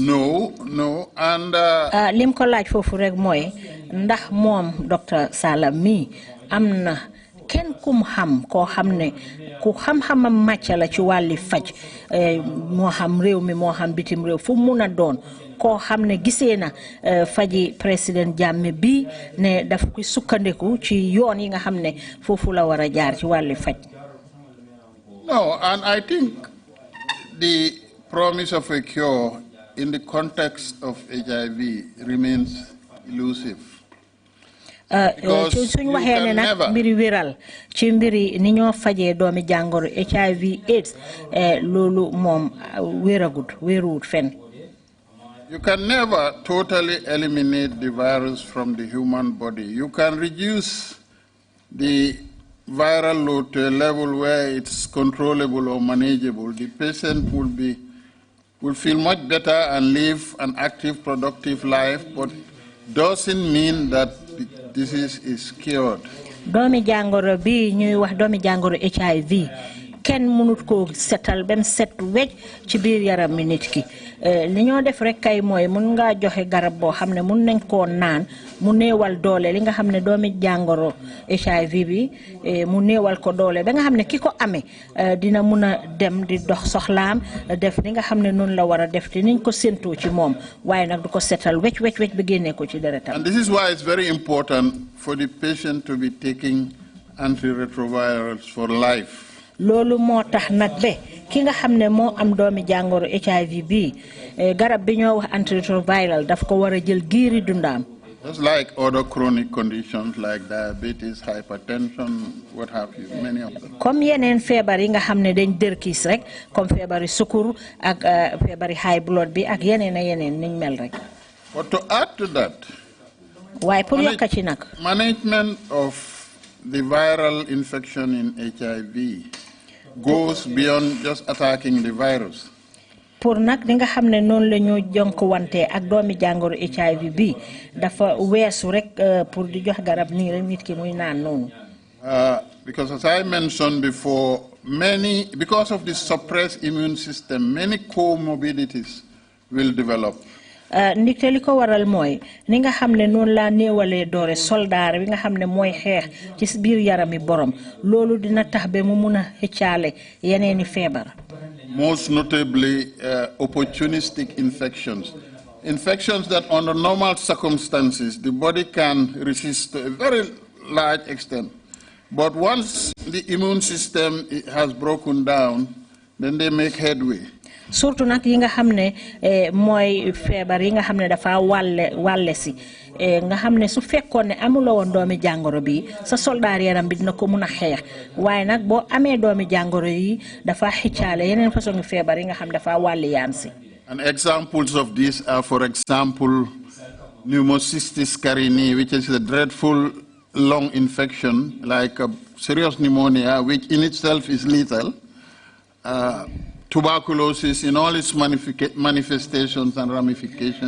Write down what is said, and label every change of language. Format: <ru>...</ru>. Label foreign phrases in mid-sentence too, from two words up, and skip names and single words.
<en>No, and</en> <wo>lim ko laaj foofu rek mooy ndax moom Dr. Sallah mi am na kenn kum xam koo xam ne ku xam-xamam màcc la ci wàlli faj moo xam réew mi moo xam bitim réew fu mun a doon koo xam ne gisee na faji président Jammeh bi ne daf ko sukkandiku ci yoon yi nga xam ne foofu la war a jaar ci wàlli faj.</wo> <en>No, and I think the promise of a cure in the context of HIV remains elusive.</en> <wo>suñ waxee ne nag mbiri wéral ci mbiri ni ñoo fajee doomi jàngoro HIV/AIDS loolu moom wéeruwut fenn.</wo> <en>You can never totally eliminate the virus from the human body. You can reduce the viral load to a level where it's controllable or manageable. The patient will feel much better and live an active, productive life, but doesn't mean that the disease is cured.</en> <wo>Doomi jàngoro bi ñuy wax doomi jàngoro HIV kenn mënut ko setal bem set wecc ci biir yaram mi nit ki li ñoo def rek kay mooy mun ngaa joxe garab boo xam ne mun nañ koo naan mu néewal doole li nga xam ne doomi jàngoro HIV bi mu néewal ko doole ba nga xam ne ki ko amee dina mun a dem di dox soxlaam def li nga xam ne noonu la war a def te niñ ko séntoo ci moom waaye nag du ko setal wecc ba génnee ko ci deretam.</wo> <en>And this is why it's very important for the patient to be taking antiretrovirals for life.</en> <wo>Loolu moo tax nag be ki nga xam ne moo am doomi jàngoro HIV bi garab bi ñoo wax antiretroviral daf ko war a jël giiri dundaam.</wo> <en>Just like other chronic conditions like diabetes, hypertension, what have you, many of them.</en> <wo>Comme yeneen feebar yi nga xam ne dañ dërkiis rek comme feebari sukur ak feebari</wo> <en>high blood</en> <wo>bi ak yeneen niñ mel rek.</wo> <en>But to add to that,</en> <wo>waaye pour yokka ci nag</wo> <en>management of the viral infection in HIV goes beyond just attacking the virus.</en> <wo>Pour nag li nga xam ne noonu la ñu jonkuwante ak doomi jàngoro HIV bi dafa weesu rek pour di jox garab nii rek nit ki muy naan noonu.</wo> <en>Because as I mentioned before, because of the suppressed immune system, many comorbidities will develop.</en> <wo>Ndikte li ko waral mooy ni nga xam ne noonu laa néewalee doore soldaar bi nga xam ne mooy xeex ci biir yarami borom loolu dina tax ba mu mun a xëccaale yeneeni feebar.</wo> <en>Most notably opportunistic infections. Infections that under normal circumstances the body can resist to a very large extent. But once the immune system has broken down, then they make headway.</en> <wo>Surtout nag yi nga xam ne mooy feebar yi nga xam ne dafa wàlle si nga xam ne su fekkoon ne amuloo woon doomi jàngoro bi sa soldaar yaram bi dina ko mun a xeex waaye nag boo amee doomi jàngoro yi dafa xiccaale yeneen façon feebar yi nga xam dafa wàlli yaan si.</wo> <en>And examples of these are, for example, pneumocystis carinii, which is a dreadful lung infection like a serious pneumonia, which in itself is lethal. tuberculosis in all its manifestations and ramifications.</en>